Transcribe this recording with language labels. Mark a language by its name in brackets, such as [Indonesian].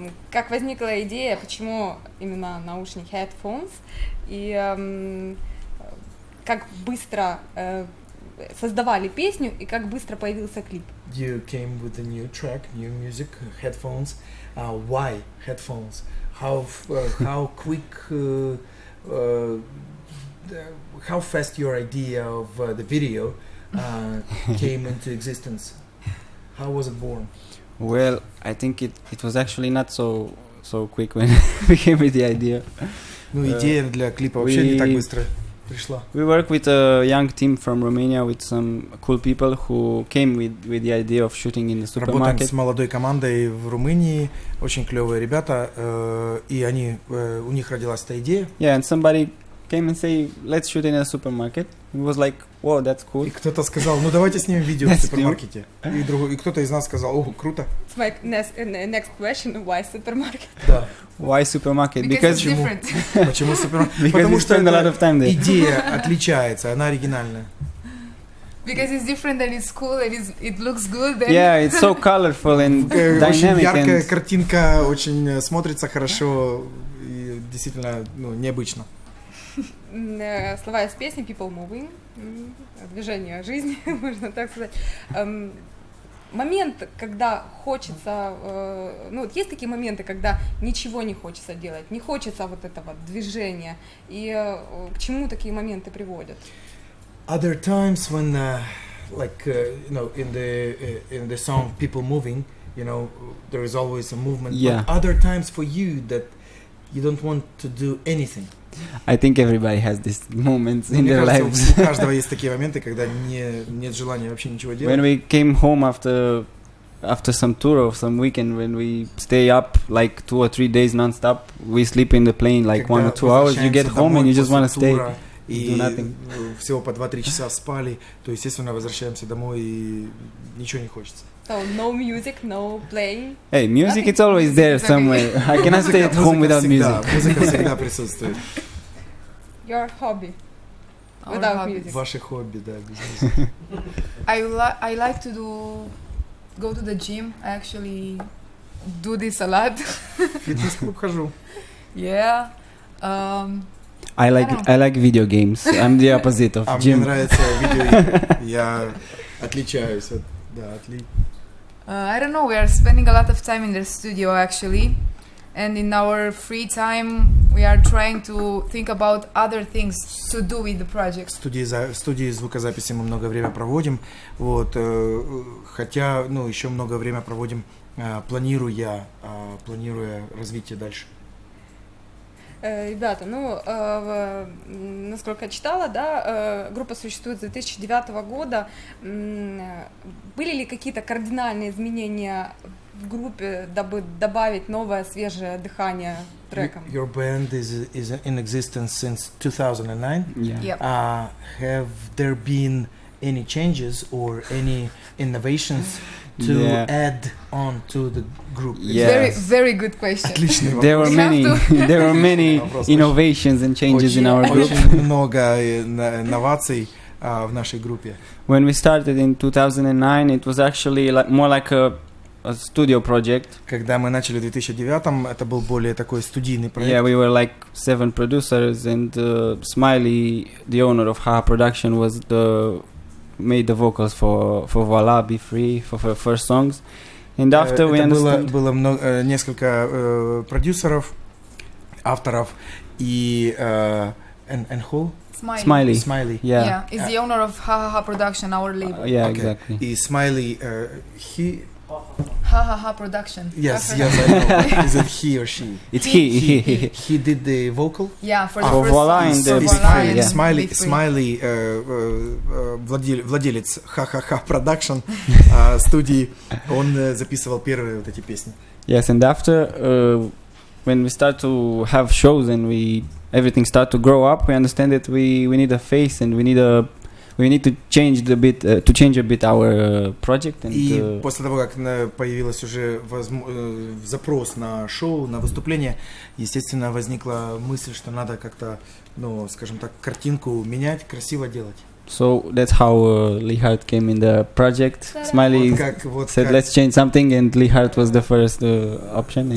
[Russian] Как возникла идея, почему именно наушники Headphones, и как быстро создавали песню, и как быстро появился клип? [English] You came with a new track, new music, Headphones. Why Headphones? How quick, how fast your idea of the video came into existence? How was it born? Well, I think it was actually not so quick when we came with the idea. [Russian] Идея для клипа вообще не так быстро пришла. [English] We work with a young team from Romania with some cool people who came with the idea of shooting in the supermarket. [Russian] Работаем с молодой командой в Румынии, очень клевые ребята, и у них родилась эта идея. [English] Yeah, and somebody came and say, let's shoot in a supermarket. It was like, wow, that's cool. [Russian] И кто-то сказал, давайте снимем видео в супермаркете. И кто-то из нас сказал, круто. [English] It's my next question, why supermarket? [Russian] Да. [English] Why supermarket? Because it's different. [Russian] Почему супермаркет? Потому что идея отличается, она оригинальная. [English] Because it's different and it's cool and it looks good. Yeah, it's so colorful and dynamic. [Russian] Очень яркая картинка, очень смотрится хорошо и действительно необычно. Слова из песни People Moving, движение жизни, можно так сказать. Момент, когда хочется, есть такие моменты, когда ничего не хочется делать, не хочется вот этого движения, и к чему такие моменты приводят? [English] Other times when, in the song People Moving, there is always a movement. Yeah. But other times for you that you don't want to do anything. I think everybody has these moments in their lives. [Russian] У каждого есть такие моменты, когда нет желания вообще ничего делать. [English] When we came home after some tour or some weekend, when we stay up like 2 or 3 days non-stop, we sleep in the plane like 1 or 2 hours. You get home and you just want to stay. [Russian] И [English] do nothing. [Russian] Всего по 2-3 часа спали, то естественно возвращаемся домой и ничего не хочется. [English] So no music, no playing. Hey, music, it's always there somewhere. I cannot stay at home without music. [Russian] Музыка всегда присутствует. [English] Your hobby. Without music. [Russian] Ваше хобби, да, без музыки. [English] I like to go to the gym. I actually do this a lot. [Russian] Фитнес-клуб хожу. [English] Yeah. I like video games. I'm the opposite of [Russian] А мне [English] gym. [Russian] нравятся видеоигры. Я отличаюсь от... [English] I don't know, we are spending a lot of time in the studio actually. And in our free time, we are trying to think about other things to do with the project. [Russian] В студии звукозаписи мы много время проводим, вот, хотя, еще много время проводим, планируя развитие дальше. Ребята, насколько я читала, да, группа существует с 2009 года. Были ли какие-то кардинальные изменения в группе, дабы добавить новое, свежее дыхание трекам? [English] Your band is in existence since 2009. Yeah. Yep. Have there been any changes or any innovations to add on to the group? Yes. Very, very good question. [Russian] Отличный вопрос. [English] There were many innovations and changes in our group. [Russian] Очень много инноваций в нашей группе. [English] When we started in 2009, it was actually more like a studio project. [Russian] Когда мы начали в 2009-м, это был более такой студийный проект. [English] Yeah, we were like 7 producers, and Smiley, the owner of Ha Production, made the vocals for Voila, Be Free, for her first songs. And after we understood... [Russian] было несколько продюсеров, авторов, и... [English] and who? Smiley. Yeah. Is the owner of Ha Ha Ha Production, our label. Yeah, Okay. exactly. [Russian] И Smiley, he... [English] Ha Ha Ha Production. Yes, I know. Is it he or she? It's he. He did the vocal? Yeah, for the For first Voila songs. and For the Voila Be and Smiley, Be Free. [Russian] Smiley, владелец Ха-Ха-Ха Production студии, он записывал первые вот эти песни. [English] Yes, and after when we start to have shows and everything start to grow up, we understand that we need a face and we need to change a bit our project. And, [Russian] И после того, как появилась уже запрос на шоу, на выступление, естественно, возникла мысль, что надо как-то, скажем так, картинку менять, красиво делать. [English] So that's how Li Харт came in the project. Smiley said, let's change something, and Li Харт was the first option.